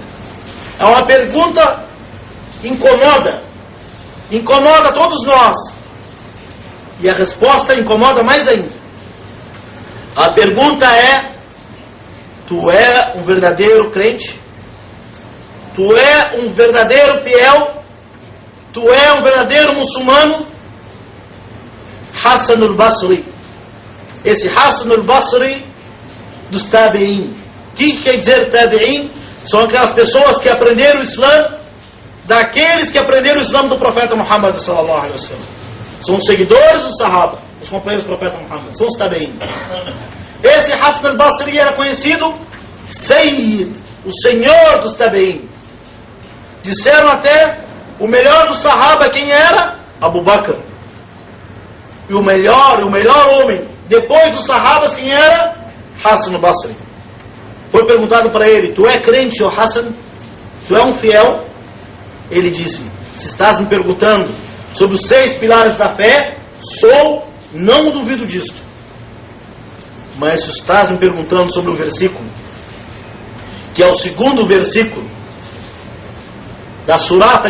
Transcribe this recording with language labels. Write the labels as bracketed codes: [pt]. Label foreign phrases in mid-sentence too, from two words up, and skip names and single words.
[pt] É uma pergunta incomoda todos nós. E a resposta incomoda mais ainda. A pergunta é: tu é um verdadeiro crente? Tu é um verdadeiro fiel? Tu é um verdadeiro muçulmano? Hassan al-Basri, esse Hassan al-Basri dos Tabi'in. O que quer dizer Tabi'in? São aquelas pessoas que aprenderam o Islã daqueles que aprenderam o Islã do profeta Muhammad [ar] صلى الله عليه وسلم. [pt] São os seguidores do Sahaba, os companheiros do profeta Muhammad, são os Tabi'in. Esse Hassan al-Basri era conhecido Sayyid, o senhor dos Tabi'in. Disseram até, o melhor do Sahaba quem era? Abu Bakr. E o melhor homem depois dos Sahabas quem era? Hassan al-Basri. Foi perguntado para ele: tu é crente, ó Hassan? Tu é um fiel? Ele disse: se estás me perguntando sobre os 6 pilares da fé, sou, não duvido disto. Mas se estás me perguntando sobre um versículo, que é o segundo versículo da surata